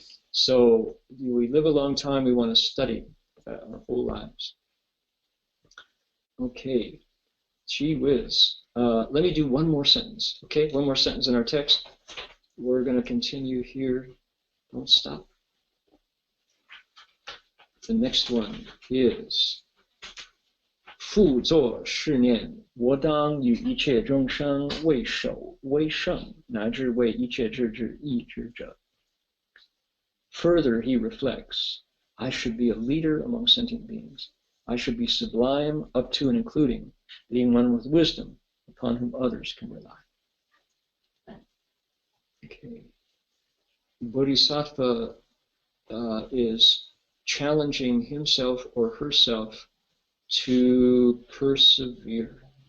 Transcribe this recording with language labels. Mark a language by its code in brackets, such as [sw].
[en] So we live a long time, we want to study our whole lives. Okay, gee whiz. Let me do one more sentence, okay? One more sentence in our text. We're going to continue here. Don't stop. The next one is [zh] 复作是念，我当与一切众生为首为圣，乃至为一切智智意志者. [en] Further, he reflects, I should be a leader among sentient beings. I should be sublime up to and including being one with wisdom upon whom others can rely. Okay. Bodhisattva is challenging himself or herself to persevere.